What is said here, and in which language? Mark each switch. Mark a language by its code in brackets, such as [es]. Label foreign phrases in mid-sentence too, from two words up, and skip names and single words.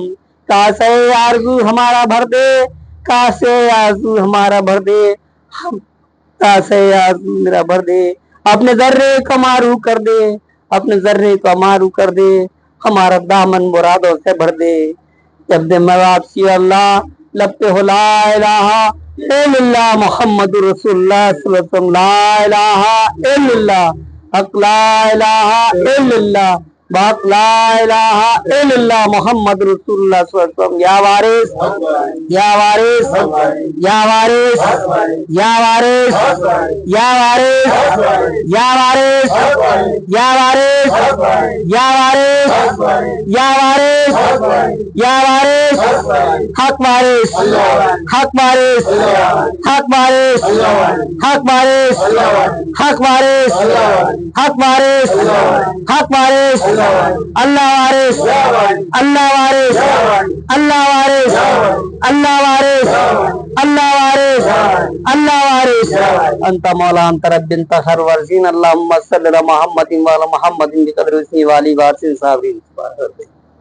[hi] कासे आरज़ू हमारा भर दे, कासे आरज़ू हमारा भर दे, हम कासे आरज़ू मेरा भर दे, अपने जर्रे को मारू कर दे, अपने जर्रे को मारू कर दे, हमारा दामन मुरादों से भर दे। जब दे मैं वापसी अल्लाह लब पे हो [ar] لا إله إلا الله محمد رسول الله صلى الله عليه وسلم، لا إله إلا الله، حق لا إله إلا الله، बात لا إله إلا الله محمد رسول الله صلى الله عليه وسلم। يا وارث يا وارث يا وارث يا وارث يا وارث يا وارث يا وارث يا وारث يا وارث يا وارث، حق وارث حق وارث حق وارث حق وارث حق وارث حق وارث حق وارث، الله وارث الله وارث الله وارث الله وارث الله وارث الله وارث। أنت مولى أنت ربي أنت خير وارثين، اللهم صل على محمد وعلى محمد بقدر اسمي وعلي وارثين صابرين.